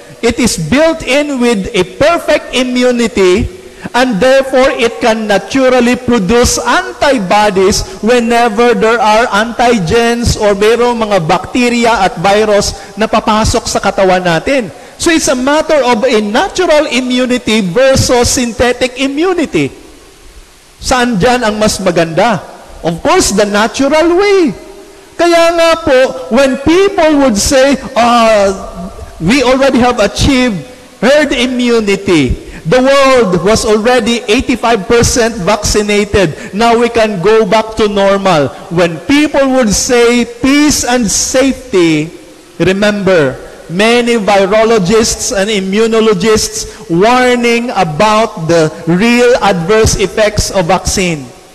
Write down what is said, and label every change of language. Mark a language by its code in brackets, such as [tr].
[en] It is built in with a perfect immunity, and therefore it can naturally produce antibodies whenever there are antigens or [tl] mayroong mga bacteria at virus na papasok sa katawan natin. [en] So it's a matter of a natural immunity versus synthetic immunity. [tl] Saan dyan ang mas maganda? [en] Of course, the natural way. [tl] Kaya nga po, [en] when people would say, we already have achieved herd immunity. The world was already 85% vaccinated. Now we can go back to normal. When people would say peace and safety, remember, many virologists and immunologists warning about the real adverse effects of vaccine.